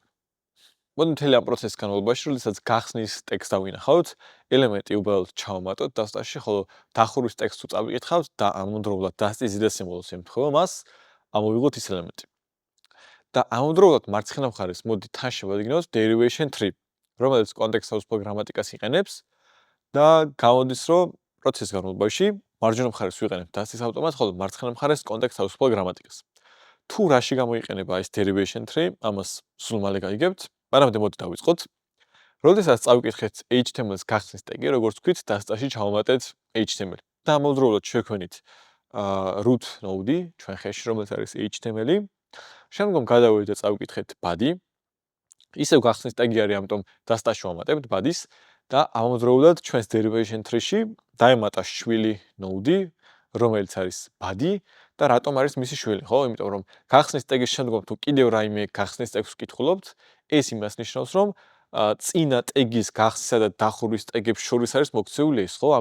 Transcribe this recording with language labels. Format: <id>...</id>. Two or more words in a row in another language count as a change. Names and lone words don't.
<ka>მოდი მთელი ამ პროცესის განმავლობაში, როდესაც გახსნის ტექსტს დავინახავთ, ელემენტი უბრალოდ ჩავამატოთ დასტაში, ხოლო დახურვის ტექსტს თუ წავიკითხავთ და ამავდროულად დასტის ზედა სიმბოლოს ემთხვევა მას, ამოვიღოთ ის ელემენტი. და ამავდროულად მარცხენა მხარეს მოდი თან შევადგინოთ</ka> <en>derivation tree,</en> <ka>რომელიც კონტექსტ თავისუფალ გრამატიკას იყენებს და გამოდის, რომ პროცესის განმავლობაში მარჯვენა მხარეს ვიყენებთ დასტის ავტომატს, ხოლო მარცხენა მხარეს კონტექსტ თავისუფალ გრამატიკას. თუ რაში გამოიყენება ეს</ka> <en>derivation tree,</en> <ka>ამას სულ მალე გაიგებთ, მაგრამ მოდი დავიწყოთ. როდესაც წავიკითხეთ HTML-ის გახსნის ტეგი, როგორც ვთქვით, დასტაში ჩავამატეთ HTML. და ამავდროულად შევქმნით</ka> <en>root node-ი</en> <ka>ჩვენ ხეში, რომელიც არის HTML-ი. შემდგომ გადავიდეთ და წავიკითხეთ body. ისევ გახსნის ტეგი არის, ამიტომ დასტაში ვამატებთ body-ს და ამავდროულად ჩვენს</ka> <en>derivation tree-ში</en> <ka>დაემატა შვილი node-ი, რომელიც არის body და რატომ არის მისი შვილი, ხო? იმიტომ რომ გახსნის ტეგის შემდგომ თუ კიდევ რაიმე გახსნის ტეგს ვკითხულობთ, ეს იმას ნიშნავს, რომ წინა ტეგის გახსნისა და დახურვის ტეგებს შორის არის მოქცეული ეს, ხო?</ka>